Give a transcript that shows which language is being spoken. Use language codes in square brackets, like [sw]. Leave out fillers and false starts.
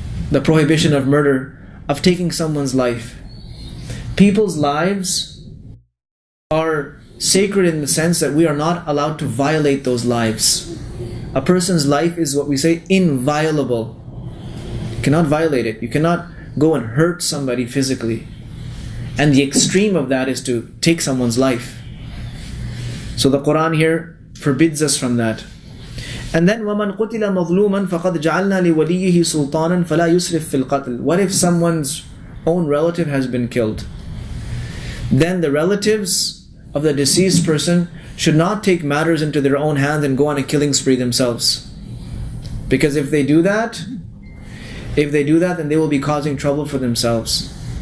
[en] The prohibition of murder, of taking someone's life. People's lives are sacred in the sense that we are not allowed to violate those lives. A person's life is what we say inviolable. You cannot violate it. You cannot go and hurt somebody physically. And the extreme of that is to take someone's life. So the Quran here forbids us from that. And then [ar] وَمَنْ قُتِلَ مَظْلُومًا فَقَدْ جَعَلْنَا لِوَلِيِّهِ سُلْطَانًا فَلَا يُسْرِفْ فِي الْقَتْلِ. [en] What if someone's own relative has been killed? Then the relatives of the deceased person should not take matters into their own hands and go on a killing spree themselves. Because if they do that, then they will be causing trouble for themselves.